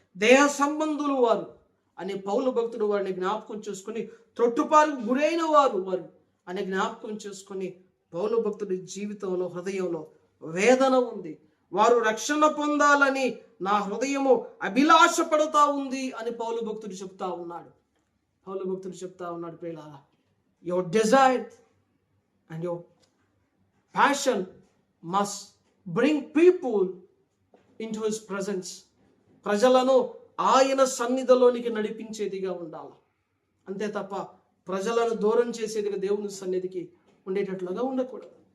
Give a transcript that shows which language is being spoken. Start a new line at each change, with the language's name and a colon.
Telugu: దేహ సంబంధులు వారు అనే పౌలు భక్తుడు వారిని జ్ఞాపకం చేసుకుని, త్రొట్టుపారుకు గురైన వారు అనే జ్ఞాపకం చేసుకుని, పౌలు భక్తుడి జీవితంలో హృదయంలో వేదన ఉంది. వారు రక్షణ పొందాలని నా హృదయము అభిలాష పడుతా ఉంది అని పౌలు భక్తుడు చెప్తా ఉన్నాడు. పౌలు భక్తుడు చెప్తా ఉన్నాడు, ప్రియులారా,
English: Your desire and your passion must bring people into his presence.
Telugu: ప్రజలను ఆయన సన్నిధిలోనికి నడిపించేదిగా ఉండాలి. అంతే తప్ప ప్రజలను దూరం చేసేదిగా దేవుని సన్నిధికి ఉండేటట్లుగా ఉండకూడదు.